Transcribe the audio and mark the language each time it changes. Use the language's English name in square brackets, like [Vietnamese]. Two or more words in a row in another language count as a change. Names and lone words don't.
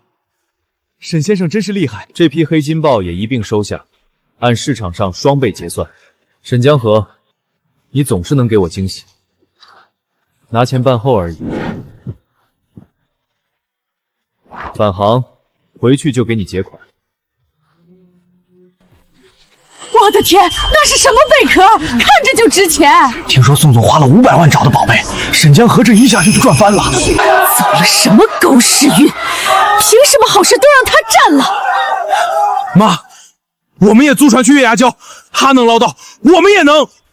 [Chinese] 沈先生真是厲害，這批黑金豹也一併收下，按市場上雙倍結算。沈江河，你總是能給我驚喜，拿錢辦後而已。返航，回去就給你結款。我的天，那是什麼貝殼？看着就值錢。聽說宋總花了500萬找的寶貝，沈江河這一下就賺翻了。走了什麼狗屎運？憑什麼好事都讓他占了？媽，我們也租船去月牙礁，他能撈到，我們也能。